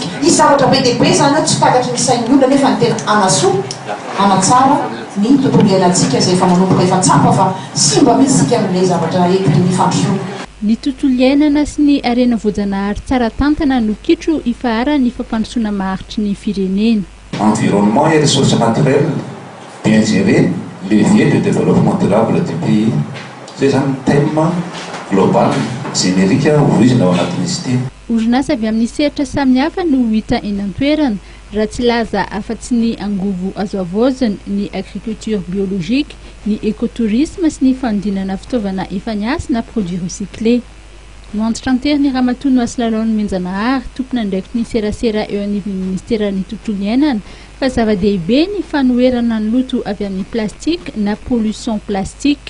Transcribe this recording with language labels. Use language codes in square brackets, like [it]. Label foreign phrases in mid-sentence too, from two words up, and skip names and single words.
[mg] Izy zavatra be dia be zany tsy takatry ny sain'ny olona nefa ny tena anasoa anatsara ny tontolo iainantsika izay efa manomboka efa tsapa fa simba mihitsy sika amin'ilay zavatra eky ny fandrosoana. Ny tontolo iainana sy ny arena voajanahary tsara tantana no kitro ifahara ny fampandrosoana maharitry ny firenena. [fr] Environnement et ressources naturelles bien gérées, levier de développement durable du pays. C'est un thème global générique [mg] voizina ao anatin'izy ity. Orinasa avy amin'ny sehatra samihafa no hita eny an-toerana raha tsy laza afa-tsy ny angovo azo avoazana, ny [fr] agriculture biologique, [mg] ny écotourisme sy ny fanodinana fitaovana efa niasa na [fr] produits recyclés. [mg] Mandritra an-tery ny ramatoa Noasilalaon'ny Menjanahary, tompona ndraiky ny serasera eo anivon'ny ministeran'ny tontolo iainana fa zava-dehibe ny fanoherana ny loto avy amin'ny plastique na [fr] pollution plastique.